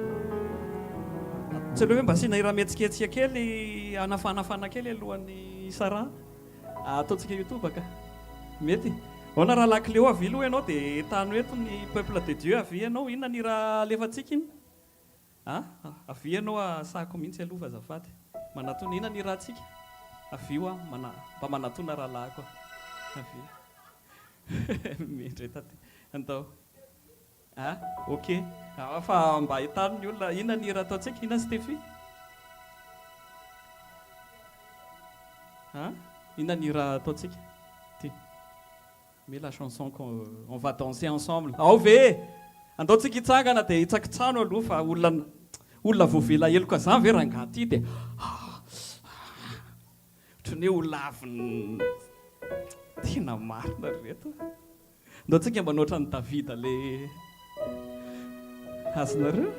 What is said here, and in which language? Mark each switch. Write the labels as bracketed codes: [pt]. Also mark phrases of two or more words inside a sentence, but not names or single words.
[mg] Tsy aloha hoe mba asina irametsiketsika kely anafanafana kely alohan'ny Sara. Ataontsika YouTube ka. Mety. Ona raha lakile eo avy aloha ianao dia tany eto ny [fr] peuple de Dieu [mg] avy ianao inona ny raha alefantsika iny? Avy ianao asahako mihitsy aloha azafady. Manatona inona ny raha tsika? Avy io mba manatona raha lahy koa. Avy. Mendry taty. Andao. Ok. Fa mba ahitany ny olona inona ny raha ataontsika? Inona Stéphie? Inona ny raha ataontsika? [fr] Mais la chanson qu'on va danser ensemble. [mg] Ao ve? Andaontsika hitsangana dia hitsakitsano aloha fa olona voavela heloka zany ve rangaty dia ohatran'ny hoe olona avy tena marina reto. Andaontsika mba noatra ny Davida le azonareo?